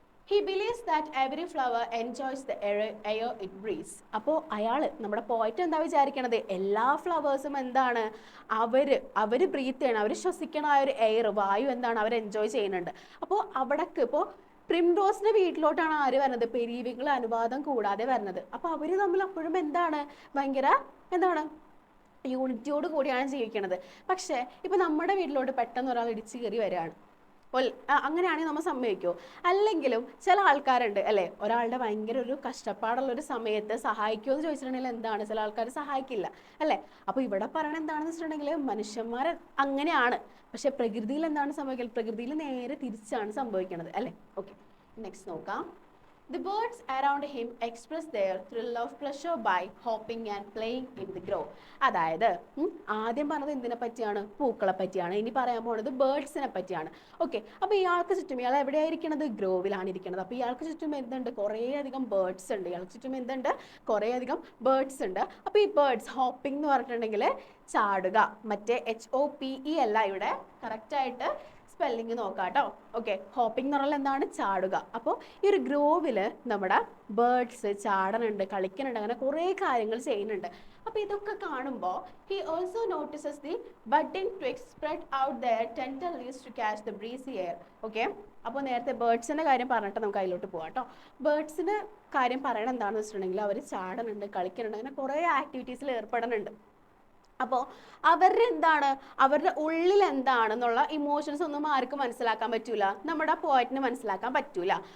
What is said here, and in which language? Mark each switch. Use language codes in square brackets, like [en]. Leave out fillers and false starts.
[en] He believes that every flower enjoys the air it breathes. [ml] അപ്പോൾ നമ്മുടെ point എന്താ വിചാരിക്കണത്? എല്ലാ ഫ്ലവേഴ്സും എന്താണ്, അവർ ബ്രീത്ത് ചെയ്യണം, അവർ ശ്വസിക്കണ ആ ഒരു എയർ, വായു എന്താണ്, അവർ എൻജോയ് ചെയ്യുന്നുണ്ട്. അപ്പോൾ അവിടേക്ക് ഇപ്പോൾ പ്രിംറോസിന്റെ വീട്ടിലോട്ടാണ് ആര് വരുന്നത്? പെരിവിങ്കിൾ അനുവാദം കൂടാതെ വരുന്നത്. അപ്പോൾ അവർ തമ്മിൽ അപ്പോഴും എന്താണ്, ഭയങ്കര എന്താണ്, യൂണിറ്റിയോട് കൂടിയാണ് ജീവിക്കുന്നത്. പക്ഷേ ഇപ്പം നമ്മുടെ വീട്ടിലോട്ട് പെട്ടെന്ന് ഒരാൾ ഇടിച്ചു കയറി വരികയാണ്, അങ്ങനെയാണെങ്കിൽ നമ്മൾ സമ്മതിക്കുമോ? അല്ലെങ്കിലും ചില ആൾക്കാരുണ്ട് അല്ലേ, ഒരാളുടെ ഭയങ്കര ഒരു കഷ്ടപ്പാടുള്ള ഒരു സമയത്ത് സഹായിക്കുമോ എന്ന് ചോദിച്ചിട്ടുണ്ടെങ്കിൽ എന്താണ്, ചില ആൾക്കാർ സഹായിക്കില്ല അല്ലേ. അപ്പോൾ ഇവിടെ പറയണത് എന്താണെന്ന് വെച്ചിട്ടുണ്ടെങ്കിൽ മനുഷ്യന്മാർ അങ്ങനെയാണ്, പക്ഷെ പ്രകൃതിയിൽ എന്താണ് സംഭവിക്കുന്നത്? പ്രകൃതിയിൽ നേരെ തിരിച്ചാണ് സംഭവിക്കുന്നത് അല്ലേ. ഓക്കെ, നെക്സ്റ്റ് നോക്കാം. [en] The birds around him express their thrill of pleasure by hopping and playing in the grove. [ml] അതായത് ആദ്യം പറഞ്ഞത് എന്തിനെ പറ്റിയാണ്? പൂക്കളെ പറ്റിയാണ്. ഇനി പറയാൻ പോകുന്നത് ബേർഡ്സിനെ പറ്റിയാണ്. ഓക്കെ, അപ്പോൾ ഇയാൾക്ക് ചുറ്റും, ഇയാൾ എവിടെയായിരിക്കണത്? ഗ്രോവിലാണ് ഇരിക്കുന്നത്. അപ്പോൾ ഇയാൾക്ക് ചുറ്റും എന്തുണ്ട്? കുറേയധികം ബേർഡ്സ് ഉണ്ട്. ഇയാൾക്ക് ചുറ്റും എന്തുണ്ട്? കുറേയധികം ബേർഡ്സ് ഉണ്ട്. അപ്പോൾ ഈ ബേർഡ്സ് ഹോപ്പിംഗ് എന്ന് പറഞ്ഞിട്ടുണ്ടെങ്കിൽ ചാടുക, മറ്റേ HOPE അല്ല ഇവിടെ, കറക്റ്റായിട്ട് സ്പെല്ലിങ് നോക്കാം കേട്ടോ. ഓക്കെ, ഹോപ്പിംഗ് എന്ന് പറഞ്ഞാൽ എന്താണ്? ചാടുക. അപ്പോൾ ഈ ഒരു ഗ്രോവിൽ നമ്മുടെ ബേർഡ്സ് ചാടനുണ്ട്, കളിക്കുന്നുണ്ട്, അങ്ങനെ കുറേ കാര്യങ്ങൾ ചെയ്യുന്നുണ്ട്. അപ്പോൾ ഇതൊക്കെ കാണുമ്പോൾ [en] he also notices the budding twigs spread out their tender leaves to catch the breezy air. [ml] Okay, അപ്പോൾ നേരത്തെ ബേർഡ്സിൻ്റെ കാര്യം പറഞ്ഞിട്ട് നമുക്ക് അതിലോട്ട് പോകാം കേട്ടോ. ബേർഡ്സിൻ്റെ കാര്യം പറയണത് എന്താണെന്ന് വെച്ചിട്ടുണ്ടെങ്കിൽ അവർ ചാടനുണ്ട്, കളിക്കുന്നുണ്ട്, അങ്ങനെ കുറേ ആക്ടിവിറ്റീസിൽ ഏർപ്പെടുന്നുണ്ട്. അപ്പോൾ അവരുടെ ഉള്ളിൽ എന്താണെന്നുള്ള ഇമോഷൻസ് ഒന്നും ആർക്കും മനസ്സിലാക്കാൻ പറ്റൂല, നമ്മുടെ പോയിന്റിന് മനസ്സിലാക്കാൻ പറ്റൂല.